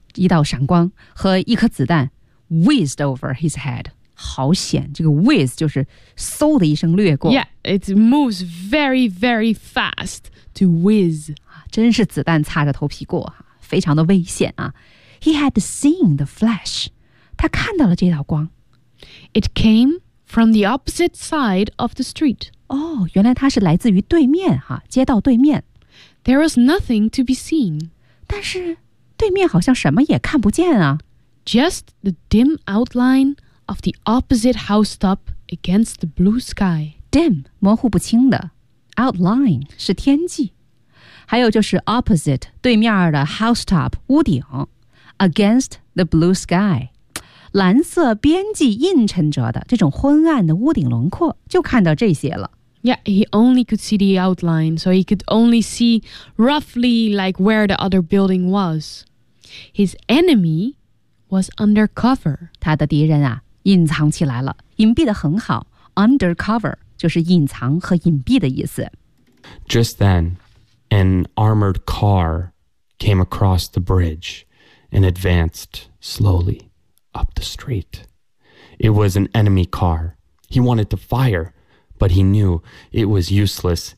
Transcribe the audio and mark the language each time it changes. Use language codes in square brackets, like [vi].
[zh] 一道闪光和一颗子弹 [en] whizzed over his head. [zh] 好险，这个 whizz 就是嗖的一声掠过。 [en] Yeah, it moves very, very fast to whizz. [zh] 真是子弹擦着头皮过，非常的危险啊。 [en] He had seen the flash. [zh] 他看到了这道光。 [en] It came from the opposite side of the street. [zh] Oh, 原来它是来自于对面哈，街道对面。 [en] There was nothing to be seen. [zh] 但是对面好像什么也看不见啊。 [en] Just the dim outline of the opposite housetop against the blue sky. [zh] Dim, 模糊不清的。Outline, 是天际。还有就是 opposite, 对面的 housetop, 屋顶。 [en] Against the blue sky. [zh] 蓝色边际映衬着的这种昏暗的屋顶轮廓，就看到这些了。 [en] Yeah, he only could see the outline, so he could only see roughly like where the other building was. His enemy was undercover. [zh] 他的敌人啊，隐藏起来了，隐蔽得很好。 Undercover 就是隐藏和隐蔽的意思。 [en] Just then, an armored car came across the bridge and advanced slowly. Up the street. It was an enemy car. He wanted to fire, but he knew it was useless.